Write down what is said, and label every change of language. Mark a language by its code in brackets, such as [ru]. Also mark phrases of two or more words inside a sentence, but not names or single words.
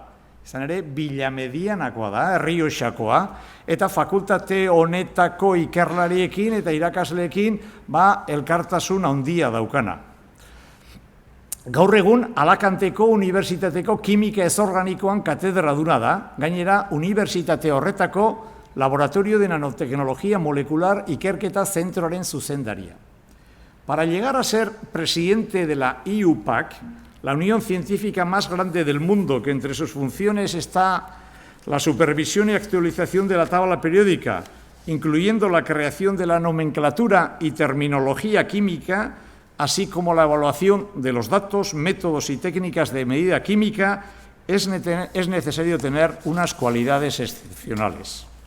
[eu] Izan ere, bilamedianakoa da, Errioxakoa, eta fakultate honetako ikerlariekin eta irakasleekin elkartasun handia daukana. Gaur egun, Alakanteko Unibertsitateko Kimika Ezorganikoan katedraduna da, gainera, unibertsitate horretako Laboratorio de Nanotecnología Molecular Ikerketa Zentroaren zuzendaria. [es] Para llegar a ser presidente de la IUPAC, la unión científica más grande del mundo, que entre sus funciones está la supervisión y actualización de la tabla periódica, incluyendo la creación de la nomenclatura y terminología química, así como la evaluación de los datos, métodos y técnicas de medida química, es necesario tener unas cualidades excepcionales.